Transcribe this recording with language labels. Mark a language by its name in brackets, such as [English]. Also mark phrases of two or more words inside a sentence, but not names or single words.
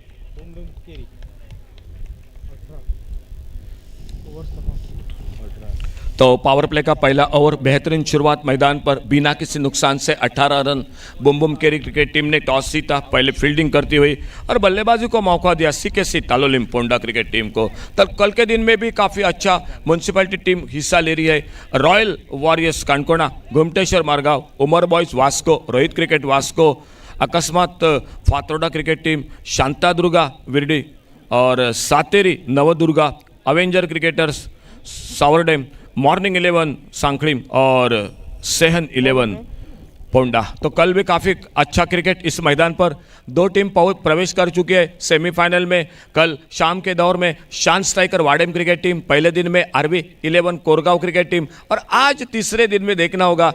[Hindi] तो [English] power play [Hindi] का पहला ओवर, बेहतरीन शुरुआत मैदान पर बिना किसी नुकसान से 18 रन. बुम बुम केरी क्रिकेट टीम ने टॉस जीता, पहले फील्डिंग करती हुई और बल्लेबाजी को मौका दिया सीकेसी तालोलिम पोंडा क्रिकेट टीम को. तब कल के दिन में भी काफ़ी अच्छा म्यूनसिपैलिटी टीम हिस्सा ले रही है. रॉयल वॉरियर्स कांकोणा, गोमटेश्वर मारगांव, उमर बॉयज वास्को, रोहित क्रिकेट वास्को, अकस्मात फातोडा क्रिकेट टीम, शांतादुर्गा विरडी और सातेरी नवदुर्गा, अवेंजर क्रिकेटर्स सावरडेम, मॉर्निंग 11 सांखळीम और सेहन 11 पोंडा. तो कल भी काफ़ी अच्छा क्रिकेट इस मैदान पर. 2 टीम प्रवेश कर चुकी है सेमीफाइनल में. कल शाम के दौर में शान स्ट्राइकर वाडेम क्रिकेट टीम, पहले दिन में आरबी 11 कोरगांव क्रिकेट टीम, और आज तीसरे दिन में देखना होगा.